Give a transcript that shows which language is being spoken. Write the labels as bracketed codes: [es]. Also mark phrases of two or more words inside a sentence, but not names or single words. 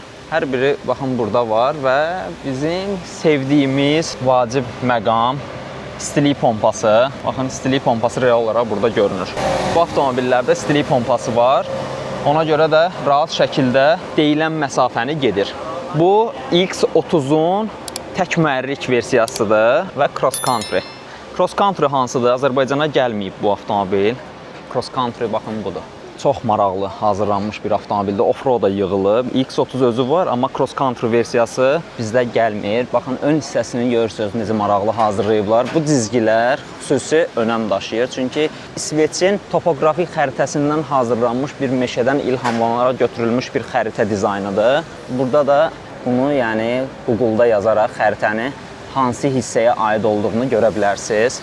[az] Hər biri baxın burada var və bizim sevdiyimiz vacib məqam stilik pompası. Baxın, stilik pompası real olaraq burada görünür. Bu avtomobillərdə stilik pompası var. Ona görə də rahat şəkildə deyilən məsafəni gedir. Bu X30-un tək mühərrik versiyasıdır və [en] cross country. Cross country [az] hansıdır? Azərbaycana gəlməyib bu avtomobil. [en] Cross country [az] baxın budur. Çox maraqlı hazırlanmış bir avtomobildə off-roada yığılıb. X30 özü var, amma [en] cross country [az] versiyası bizdə gəlmir. Baxın, ön hissəsini görürsünüz necə maraqlı hazırlayıblar. Bu cizgilər xüsusi önəm daşıyır. Çünki İsveçin topografik xəritəsindən hazırlanmış bir meşədən ilhamlanaraq götürülmüş bir xəritə dizaynıdır. Burada da bunu, yəni Google-da yazaraq xəritəni hansı hissəyə aid olduğunu görə bilərsiniz.